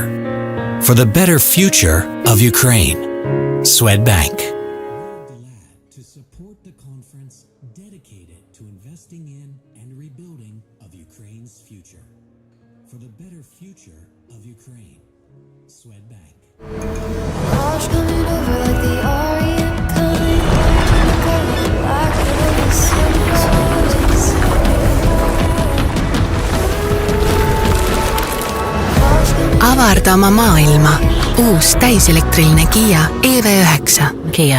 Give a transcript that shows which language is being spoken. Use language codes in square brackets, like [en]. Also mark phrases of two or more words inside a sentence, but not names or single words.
[en] For the better future of Ukraine. Swedbank. To support the conference dedicated to investing in and rebuilding of Ukraine's future. For the better future of Ukraine. Swedbank. [et] Avarda oma maailma. Uus täiselektriline Kia EV9. Kia.